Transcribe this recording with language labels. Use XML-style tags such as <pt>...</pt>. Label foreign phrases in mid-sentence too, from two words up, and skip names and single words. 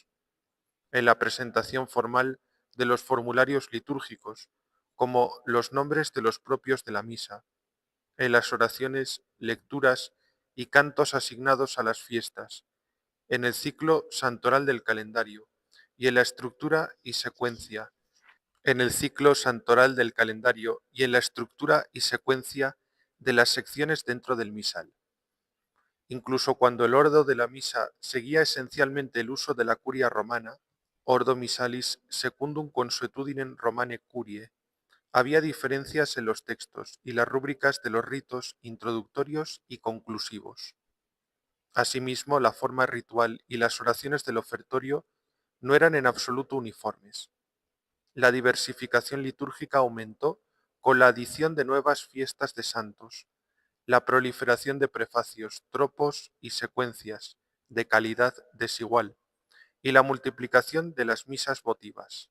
<es>En la presentación formal de los formularios litúrgicos, como los nombres de los propios de la misa, en las oraciones, lecturas y cantos asignados a las fiestas, en el ciclo santoral del calendario y en la estructura y secuencia en el ciclo santoral del calendario y en la estructura y secuencia de las secciones dentro del misal. Incluso cuando el ordo de la misa seguía esencialmente el uso de la curia romana,</es> <la>ordo misalis secundum consuetudinem Romane curiae,</la> <es>había diferencias en los textos y las rúbricas de los ritos introductorios y conclusivos. Asimismo, la forma ritual y las oraciones del ofertorio no eran en absoluto uniformes. La diversificación litúrgica aumentó con la adición de nuevas fiestas de santos, la proliferación de prefacios, tropos y secuencias de calidad desigual, y la multiplicación de las misas votivas.</es>